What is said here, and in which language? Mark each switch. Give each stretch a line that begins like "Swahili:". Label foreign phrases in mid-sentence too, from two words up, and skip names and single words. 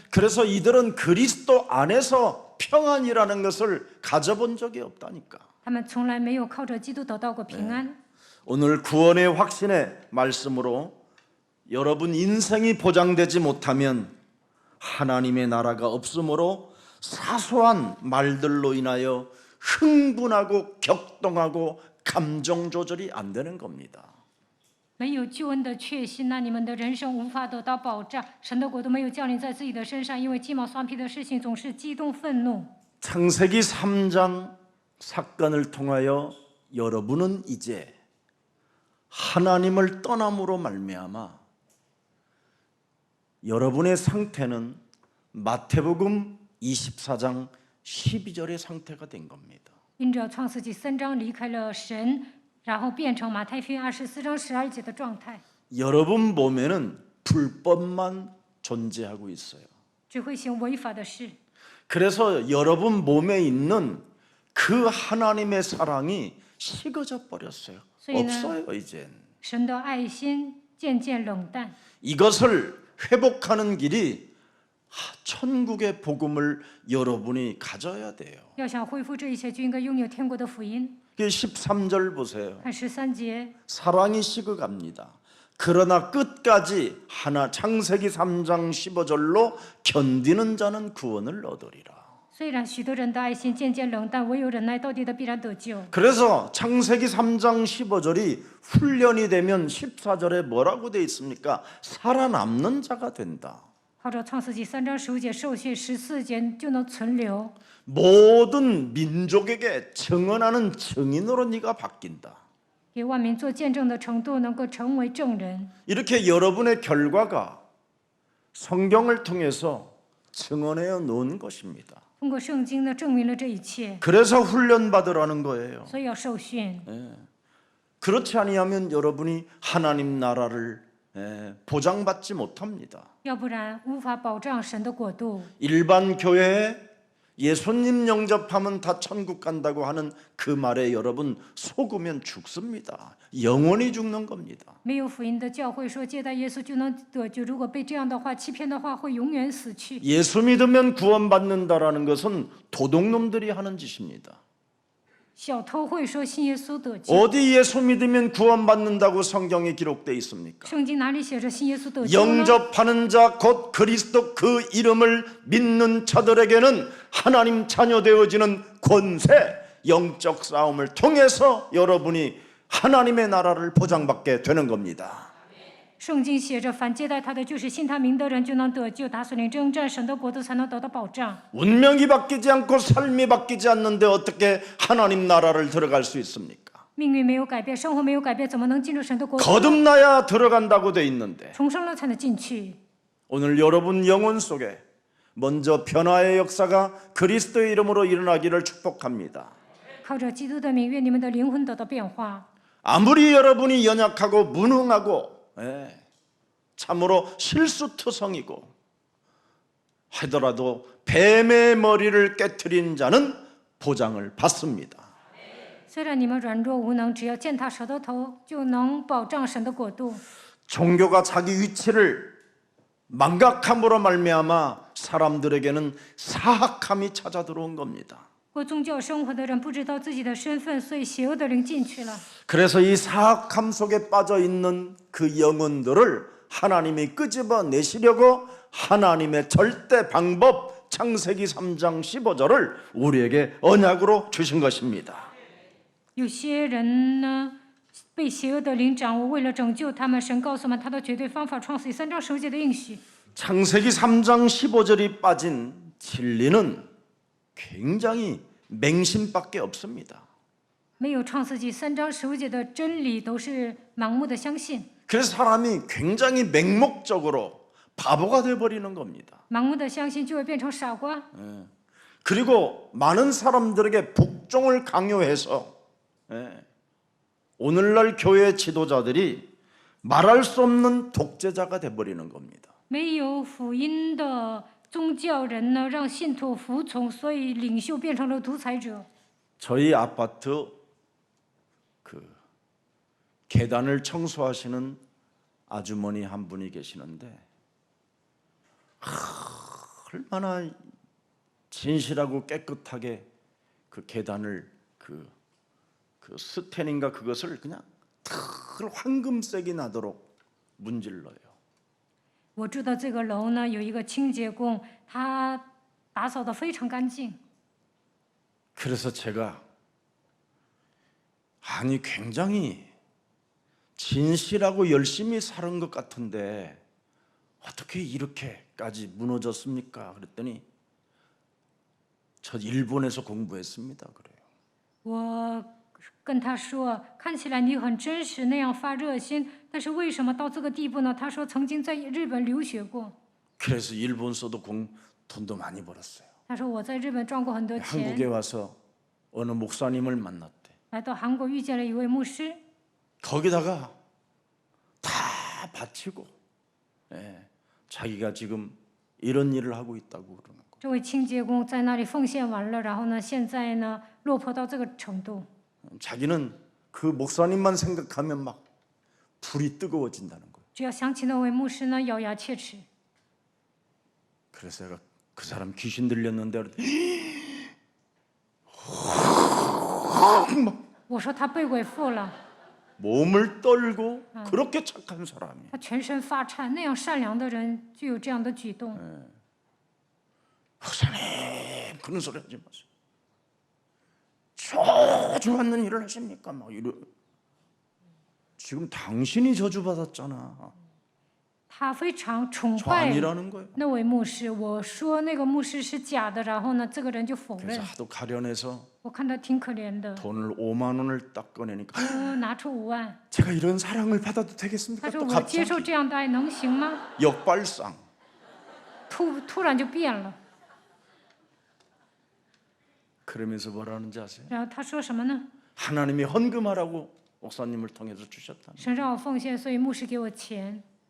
Korean: 그래서 이들은 그리스도 안에서 평안이라는 것을 가져본 적이 없다니까.
Chinese: 他们从来没有靠着基督得到过平安。
Korean: 오늘 구원의 확신의 말씀으로 여러분 인생이 보장되지 못하면 하나님의 나라가 없으므로 사소한 말들로 인하여 흥분하고 격동하고 감정 조절이 안 되는 겁니다.
Chinese: 没有救恩的确信，那你们的人生无法得到保障。神的国度没有降临在自己的身上，因为鸡毛蒜皮的事情总是激动愤怒。
Korean: 창세기 3장 사건을 통하여 여러분은 이제 하나님을 떠남으로 말미암아 여러분의 상태는 마태복음 24장 12절의 상태가 된 겁니다.
Chinese: 因着创世纪3章离开了神，然后变成马太福音24章12节的状态，
Korean: 여러분 몸에는 불법만 존재하고 있어요.
Chinese: 只会行违法的事。
Korean: 그래서 여러분 몸에 있는 그 하나님의 사랑이 식어져 버렸어요. 없어요 이젠.
Chinese: 神的爱心渐渐冷淡，
Korean: 이것을 회복하는 길이 천국의 복음을 여러분이 가져야 돼요.
Chinese: 要想恢复这一切，就应该拥有天国的福音。
Korean: 13절 보세요.
Chinese: 看13节，
Korean: 사랑이 식어갑니다. 그러나 끝까지 창세기 3장 15절로 견디는 자는 구원을 얻으리라.
Chinese: 虽然许多人的爱心渐渐冷淡，唯有忍耐到底的必然得救。
Korean: 그래서 창세기 3장 15절이 훈련이 되면 14절에 뭐라고 돼 있습니까? 살아남는 자가 된다.
Chinese: 靠着创世纪3章15节受训，14节就能存留。
Korean: 모든 민족에게 증언하는 증인으로 네가 바뀐다.
Chinese: 给万民做见证的程度，能够成为证人。
Korean: 이렇게 여러분의 결과가 성경을 통해서 증언해 놓은 것입니다.
Chinese: 通过圣经呢，证明了这一切，
Korean: 그래서 훈련 받으라는 거예요.
Chinese: 所以要受训。
Korean: 그렇지 아니하면 여러분이 하나님 나라를 보장받지 못합니다.
Chinese: 要不然无法保障神的国度。
Korean: 일반 교회에 예수님 영접하면 다 천국 간다고 하는 그 말에 여러분 속으면 죽습니다. 영원히 죽는 겁니다.
Chinese: 没有福音的教会说接待耶稣就能得救，如果被这样的话欺骗的话，会永远死去。
Korean: 예수 믿으면 구원받는다라는 것은 도둑놈들이 하는 짓입니다.
Chinese: 小偷会说信耶稣得救，
Korean: 어디 예수 믿으면 구원받는다고 성경에 기록되어 있습니까?
Chinese: 圣经哪里写着信耶稣得救呢？
Korean: 영접하는 자 곧 그리스도 그 이름을 믿는 자들에게는 하나님 자녀 되어지는 권세, 영적 싸움을 통해서 여러분이 하나님의 나라를 보장받게 되는 겁니다.
Chinese: 圣经写着，凡接待他的，就是信他名的人，就能得救。打所领征战，神的国度才能得到保障。
Korean: 운명이 바뀌지 않고 삶이 바뀌지 않는데 어떻게 하나님 나라를 들어갈 수 있습니까?
Chinese: 命运没有改变，生活没有改变，怎么能进入神的国度？
Korean: 거듭나야 들어간다고 돼 있는데
Chinese: 重生了才能进去。
Korean: 오늘 여러분 영혼 속에 먼저 변화의 역사가 그리스도의 이름으로 일어나기를 축복합니다.
Chinese: 靠着基督的名，愿你们的灵魂得到变化。
Korean: 아무리 여러분이 연약하고 무능하고 참으로 실수투성이고 하더라도 뱀의 머리를 깨트린 자는 보장을 받습니다.
Chinese: 虽然你们软弱无能，只要践踏蛇的头，就能保障神的国度。
Korean: 종교가 자기 위치를 망각함으로 말미암아 사람들에게는 사악함이 찾아 들어온 겁니다.
Chinese: 过宗教生活的人不知道自己的身份，所以邪恶的灵进去了。
Korean: 그래서 이 사악함 속에 빠져 있는 그 영혼들을 하나님이 끄집어 내시려고 하나님의 절대 방법 창세기 3장 15절을 우리에게 언약으로 주신 것입니다.
Chinese: 有些人呢，被邪恶的灵掌握，为了拯救他们，神告诉我们他的绝对方法。创世记3章15节的应许。
Korean: 창세기 3장 15절이 빠진 진리는 굉장히 맹신밖에 없습니다.
Chinese: 没有创世纪3章15节的真理，都是盲目的相信。
Korean: 그래서 사람이 굉장히 맹목적으로 바보가 돼버리는 겁니다.
Chinese: 盲目的相信就会变成傻瓜。
Korean: 그리고 많은 사람들에게 복종을 강요해서 오늘날 교회 지도자들이 말할 수 없는 독재자가 돼버리는 겁니다.
Chinese: 没有福音的宗教人呢，让信徒服从，所以领袖变成了独裁者。
Korean: 저희 아파트 그 계단을 청소하시는 아주머니 한 분이 계시는데 얼마나 진실하고 깨끗하게 그 계단을 그 스텐인가 그것을 그냥 털 황금색이 나도록 문질러요.
Chinese: 我住的这个楼呢，有一个清洁工，他打扫得非常干净。
Korean: 그래서 제가 아니 굉장히 진실하고 열심히 사는 것 같은데 어떻게 이렇게까지 무너졌습니까? 그랬더니 저 일본에서 공부했습니다. 그래요.
Chinese: 我跟他说，看起来你很真实，那样发热心，但是为什么到这个地步呢？他说曾经在日本留学过。
Korean: 그래서 일본서도 돈도 많이 벌었어요.
Chinese: 他说我在日本赚过很多
Korean: 한국에
Chinese: 钱，
Korean: 와서 어느 목사님을 만났대.
Chinese: 来到韩国遇见了一位牧师，
Korean: 거기다가 다 바치고 자기가 지금 이런 일을 하고 있다고 그러는 거.
Chinese: 这位清洁工在那里奉献完了，然后呢，现在呢落魄到这个程度。
Korean: 자기는 그 목사님만 생각하면 막 불이 뜨거워진다는 거예요.
Chinese: 只要想起那位牧师呢，咬牙切齿。
Korean: 그래서 제가 그 사람 귀신 들렸는데
Chinese: 我说他被鬼附了，
Korean: 몸을 떨고 그렇게 착한 사람이에요.
Chinese: 他全身发颤，那样善良的人就有这样的举动。
Korean: 목사님 그런 소리 하지 마세요. 저주 받는 일을 하십니까? 막 이러. 지금 당신이 저주 받았잖아.
Chinese: 他非常崇
Korean: 저
Chinese: 拜
Korean: 아니라는 거예요.
Chinese: 那位牧师。我说那个牧师是假的，然后呢，这个人就否
Korean: 그래서
Chinese: 认。
Korean: 하도 가련해서
Chinese: 我看他挺可怜的，
Korean: 돈을 5만 원을 딱 꺼내니까
Chinese: 拿出5万，
Korean: 제가 이런 사랑을 받아도 되겠습니까?
Chinese: 他说
Korean: 또
Chinese: 我接受
Korean: 갑자기
Chinese: 这样的爱能行吗？
Korean: 역발상.
Chinese: 突然就变了，
Korean: 그러면서 뭐라는지 아세요?
Chinese: 然后他说什么呢？
Korean: 하나님이 헌금하라고 목사님을 통해서 주셨다.
Chinese: 神让我奉献，所以牧师给我钱。